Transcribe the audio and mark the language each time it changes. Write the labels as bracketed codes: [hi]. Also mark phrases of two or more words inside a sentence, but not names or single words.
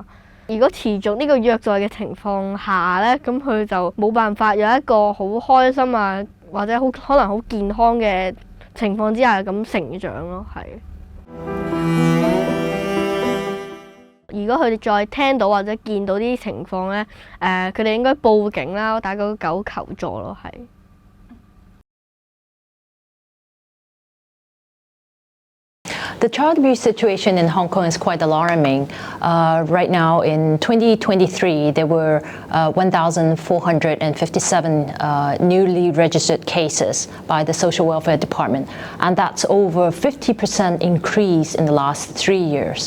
[yue] 如果持續呢個虐待嘅情況下咧，咁佢就冇辦法有一個好開心啊，或者可能好健康嘅情況之下咁成長咯，係。如果佢哋再聽到或者見到呢啲情況咧，佢哋應該報警啦，打999求助咯，係。 [en] The child abuse situation in Hong Kong is quite alarming. Right now, in 2023, there were 1,457 newly registered cases by the Social Welfare Department, and that's over 50% increase in the last 3 years.